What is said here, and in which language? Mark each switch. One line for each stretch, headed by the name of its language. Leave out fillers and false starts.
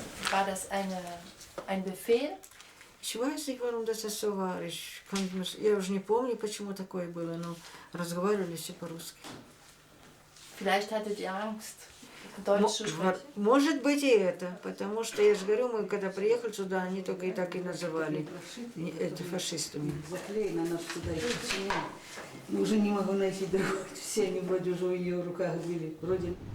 German: War das ein Befehl? Ich weiß nicht, warum das so war.
Russian: Я уже не помню, почему такое было, но разговаривали все по-русски.
German: Vielleicht hattet ihr Angst, Deutsch zu sprechen.
Russian: Может быть и это, потому что, я же говорю, мы когда приехали сюда, они только и так и называли это фашистами. Заклеена нас сюда и мы уже не могу найти другого. Все они вроде уже в ее руках были. Вроде.